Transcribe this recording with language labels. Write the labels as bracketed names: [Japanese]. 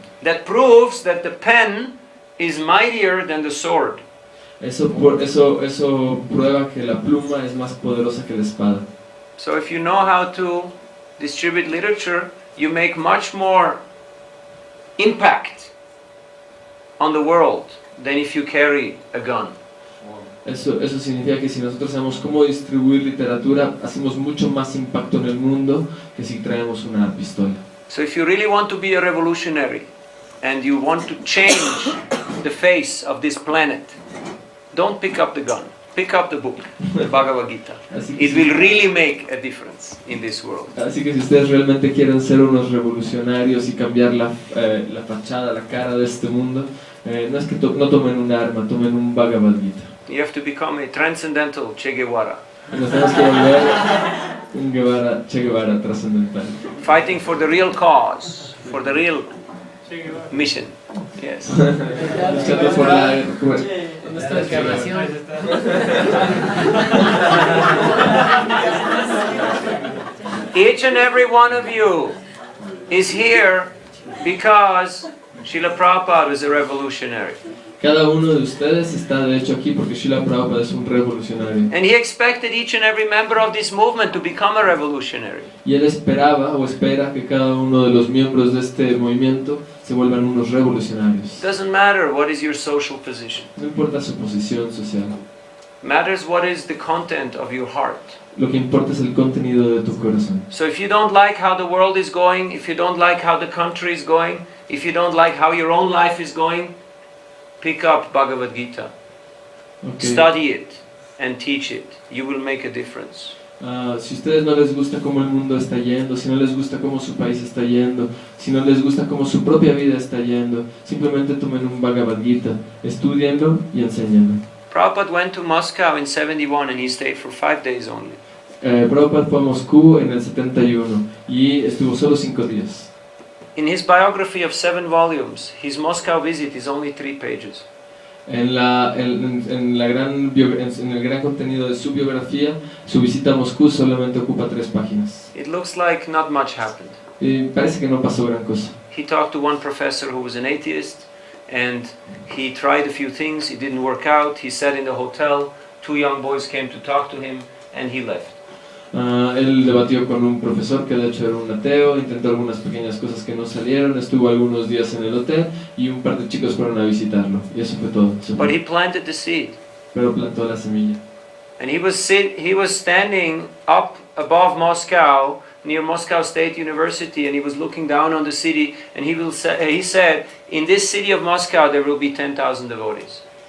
[English] That proves that the pen is mightier than the sword. [Spanish] Eso prueba que la pluma es más poderosa que la espada. [English] So if you know how to distribute literature, you make much more impact on the world than if you carry a gun. [Spanish] Eso significa que si nosotros sabemos cómo distribuir literatura, hacemos mucho más impacto en el mundo que si traemos una pistola. [English] So if you really want to be a revolutionary and you want to change the face of this planet, don't pick up the gun. Pick up the book, the Bhagavad Gita. It will really make a difference in this world. [Spanish] Así que si ustedes realmente quieren ser unos revolucionarios y cambiar la fachada, la cara de este mundo, no es que no tomen un arma, tomen un Bhagavad Gita. [English] You have to become a transcendental Che Guevara. [Spanish] Nos tenemos que volver un Che Guevara trascendental. [English] Fighting for the real cause, for the real mission. Yes. [Spanish] Luchando por la... ¿Dónde está la encarnación? [English] Each and every one of you is here because Srila Prabhupada is a revolutionary. [Spanish] Cada uno de ustedes está de hecho aquí porque Srila Prabhupada es un revolucionario. [English] And he expected each and every member of this movement to become a revolutionary. [Spanish] Y él esperaba o espera que cada uno de los miembros de este movimiento se vuelvan unos revolucionarios. [English] Doesn't matter what is your social position. [Spanish] No importa su posición social. [English] Matters what is the content of your heart. [Spanish] Lo que importa es el contenido de tu corazón. [English] So if you don't like how the world is going, if you don't like how the country is going, if you don't like how your own life is going, pick up Bhagavad Gita. Okay. Study it and teach it. You will make a difference. [Spanish] Si a ustedes no les gusta cómo el mundo está yendo, si no les gusta cómo su país está yendo, si no les gusta cómo su propia vida está yendo, simplemente tomen un Bhagavad Gita, estudienlo y enséñenlo. [English] Prabhupada went to Moscow in 71 and he stayed for 5 days only. [Spanish] Prabhupada fue a Moscú en el 71 y estuvo solo 5 días. [English] In his biography of 7 volumes, his Moscow visit is only 3 pages. [Spanish] En el gran contenido de su biografía, su visita a Moscú solamente ocupa 3 páginas. [English] It looks like not much happened. [Spanish] Y parece que no pasó gran cosa. [English] He talked to one professor who was an atheist, and he tried a few things, it didn't work out. He sat in the hotel, 2 young boys came to talk to him, and he left. [Spanish] Él debatió con un profesor que de hecho era un ateo, intentó algunas pequeñas cosas que no salieron, estuvo algunos días en el hotel y un par de chicos fueron a visitarlo y eso fue todo. [English] But he planted the seed. [Spanish] Pero plantó la semilla. [English] And he was standing up above Moscow, near Moscow State University, and he was looking down on the city, and he said, in this city of Moscow there will be 10,000 devotees.